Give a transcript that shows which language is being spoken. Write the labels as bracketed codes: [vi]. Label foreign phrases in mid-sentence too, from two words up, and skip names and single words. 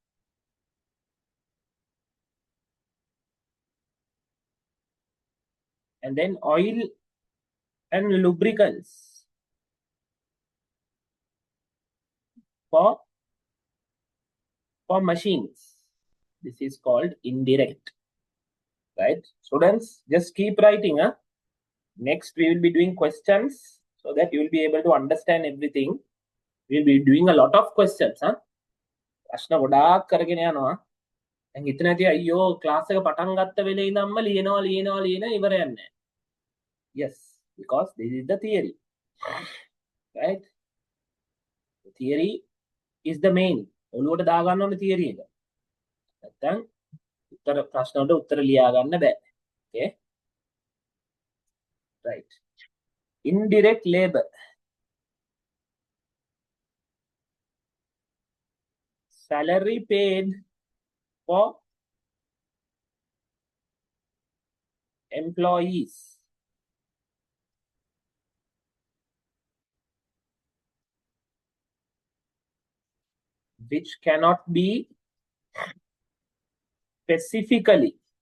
[en] And then oil and lubricants for machines. This is called indirect. Right. Students, just keep writing. Huh? Next, we will be doing questions so that you will be able to understand everything. We will be doing a lot of questions. [si] Huh? ප්‍රශ්න ගොඩාක් කරගෙන යනවා. දැන් හිතන ඇති අයියෝ ක්ලාස් එක පටන් ගත්ත වෙලේ ඉඳන්ම ලියන ඉවරයක් නැහැ. [en] Yes, because this is the theory. Right? The theory is the main. [si] ඔළුවට දාගන්න ඕනේ theory එක. නැත්තම් උත්තර ප්‍රශ්න වලට උත්තර ලියා ගන්න බෑ. [en] Okay? Right. Indirect labor. Salary paid for employees which cannot be specifically